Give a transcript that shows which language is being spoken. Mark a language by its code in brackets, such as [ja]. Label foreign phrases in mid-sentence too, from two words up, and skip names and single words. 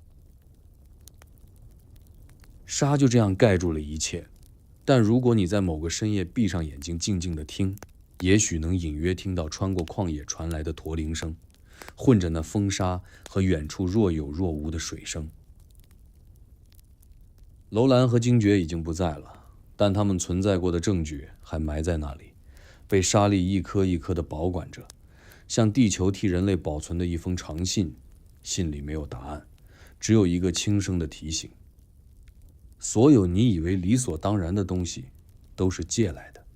[zh] 沙就這樣蓋住了一切，但如果你在某個深夜閉上眼睛靜靜地聽，也許能隱約聽到穿過曠野傳來的駝鈴聲，混着那風沙和遠處若有若無的水聲。樓蘭和精絕已經不在了，但他們存在過的證據還埋在那裡，被沙粒一顆一顆地保管着，像地球替人類保存的一封長信。信裡沒有答案，只有一個輕聲的提醒：所有你以為理所當然的東西，都是借来的。